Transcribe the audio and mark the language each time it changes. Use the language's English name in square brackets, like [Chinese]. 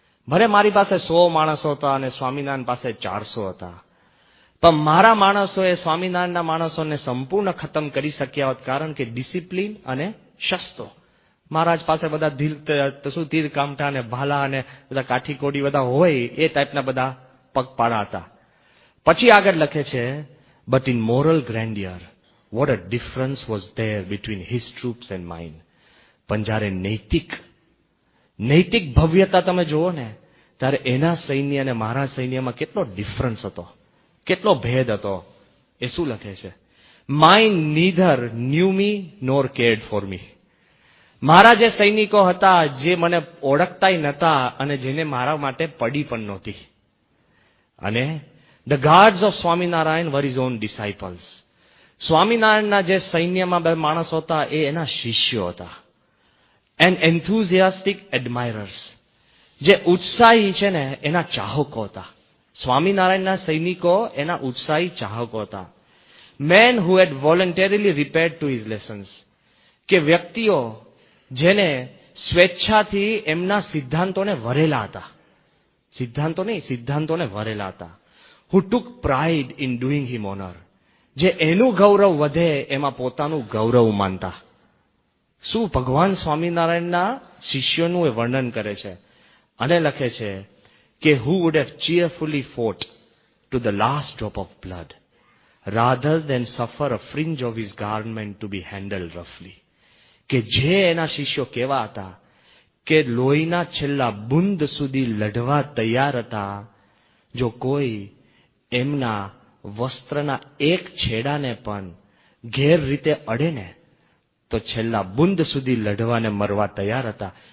[Gujarati] ભલે મારી પાસે 100 માણસો હતા અને સ્વામિનારાયણ પાસે 400 હતા, પણ મારા માણસોએ સ્વામિનારાયણના માણસોને સંપૂર્ણ ખતમ કરી શક્યા હોત, કારણ કે ડિસિપ્લિન અને શસ્ત્રો. મહારાજ પાસે બધા તીર કામઠા અને ભાલા અને બધા કાઠીકોડી બધા હોય એ ટાઈપના બધા પગપાળા હતા. પછી આગળ લખે છે [English] but in moral grandeur what a difference was there between his troops and mine. [Gujarati] પણ જ્યારે નૈતિક ભવ્યતા તમે જુઓ ને ત્યારે એના સૈન્ય અને મારા સૈન્યમાં કેટલો ડિફરન્સ હતો, કેટલો ભેદ હતો. એ શું લખે છે, [English] mine neither knew me nor cared for me. [Gujarati] મારા જે સૈનિકો હતા જે મને ઓળખતાય નહોતા અને જેને મારા માટે પડી પણ નહોતી. [English] અને the guards of Swaminarayan were his own disciples. [Gujarati] સ્વામિનારાયણના જે સૈન્યમાં બે માણસો હતા એ એના શિષ્યો હતા. [English] and enthusiastic admirers, [Gujarati] જે ઉત્સાહી છે ને એના ચાહકો હતા. સ્વામિનારાયણના સૈનિકો એના ઉત્સાહી ચાહકો હતા. [English] men who had voluntarily repaired to his lessons, [Gujarati] કે વ્યક્તિઓ જેને સ્વેચ્છાથી એમના સિદ્ધાંતોને વરેલા હતા, સિદ્ધાંતોને વરેલા હતા. [English] who took pride in doing him honor, [Gujarati] જે એનું ગૌરવ વધે એમાં પોતાનું ગૌરવ માનતા. શું ભગવાન સ્વામિનારાયણના શિષ્યોનું એ વર્ણન કરે છે. અને લખે છે કે [English] who would have cheerfully fought to the last drop of blood rather than suffer a fringe of his garment to be handled roughly. [Gujarati] કે જે એના શિષ્યો કેવા હતા કે લોહીના છેલ્લા બુંદ સુધી લડવા તૈયાર હતા. જો કોઈ એમના વસ્ત્રના એક છેડાને પણ ગેર રીતે અડે ને તો છેલ્લા બુંદ સુધી લડવાને મરવા તૈયાર હતા.